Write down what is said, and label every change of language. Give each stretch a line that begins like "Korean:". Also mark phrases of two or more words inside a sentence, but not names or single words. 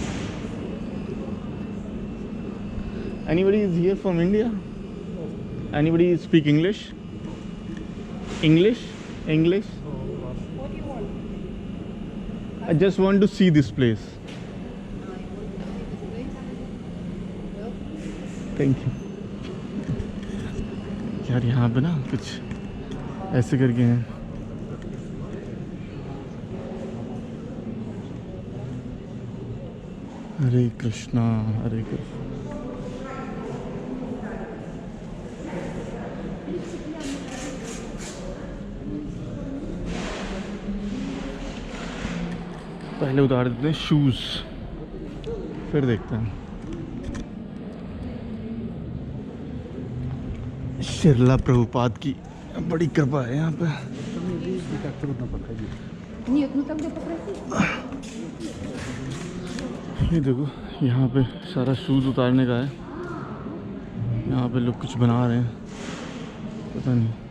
English: Anybody is here from India? Anybody speak English? English? English? What do you want? I just want to see this place. Thank you.
Hindi: यार यहाँ पे ना कुछ ऐसे करके हैं। हरे कृष्णा, हरे कृष्णा। पहले उतार देते हैं शूज़, फिर देखते हैं। शिरला प्रभुपाद की बड़ी कृपा है यहाँ पे।
Russian: Нет, ну тогда попроси.
Hindi: ये देखो यहाँ पे सारा शूज़ उतारने का है। यहाँ पे लोग कुछ बना रहे हैं, पता नहीं।